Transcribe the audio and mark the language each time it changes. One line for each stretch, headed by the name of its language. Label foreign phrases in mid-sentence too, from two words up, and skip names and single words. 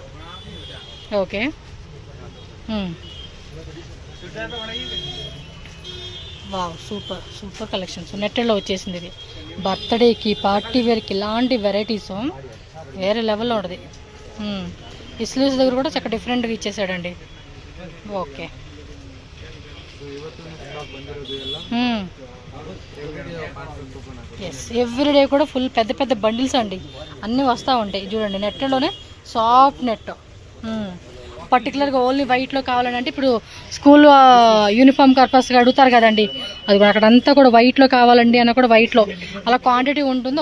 English: okay wow super collections.
Telugu: నెట్టెడ్లో వచ్చేసింది ఇది. బర్త్డేకి
English: party wear
Telugu: ఇలాంటి వెరైటీస్ వేరే లెవెల్లో ఉంటుంది. ఈ స్లీవ్స్ దగ్గర కూడా చక్కగా డిఫరెంట్గా ఇచ్చేసాడండి. ఓకే
Kannada: ಇವತ್ತು ಸ್ಟಾಕ್ ಬಂದಿರೋದು ಎಲ್ಲ
English: everyday parcel open
Kannada: ಆಗುತ್ತೆ.
English: yes everyday
Telugu: కూడా ఫుల్ పెద్ద పెద్ద బండిల్స్ అండి అన్నీ వస్తూ ఉంటాయి. చూడండి నెట్లోనే
English: soft net, particularly only white
Telugu: కావాలంటే ఇప్పుడు
English: school uniform purpose
Telugu: అడుగుతారు కదండి, అది కూడా అక్కడంతా కూడా వైట్లో కావాలండి అన్న కూడా వైట్లో అలా క్వాంటిటీ ఉంటుంది.